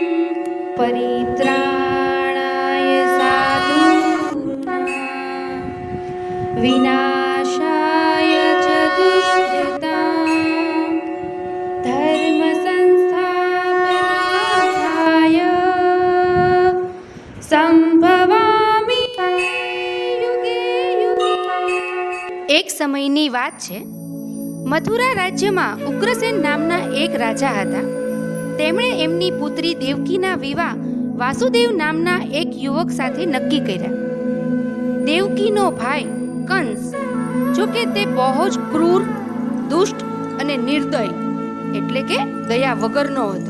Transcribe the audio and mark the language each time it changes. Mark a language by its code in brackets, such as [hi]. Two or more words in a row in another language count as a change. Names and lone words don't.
[sa] परित्राणाय साधूनां विनाशाय च दुष्कृतां धर्म संस्थापनार्थाय संभवामि युगे युगे। [gu] એક સમયની વાત છે। મથુરા રાજ્યમાં ઉગ્રસેન નામના એક રાજા હતા। તેમણે એમની પુત્રી દેવકીના વિવાહ વાસુદેવ નામના એક યુવક સાથે નક્કી કર્યા। દેવકીનો ભાઈ કંસ, જો કે તે બહુ જ ક્રૂર, દુષ્ટ અને નિર્દય એટલે કે દયા વગરનો હતો।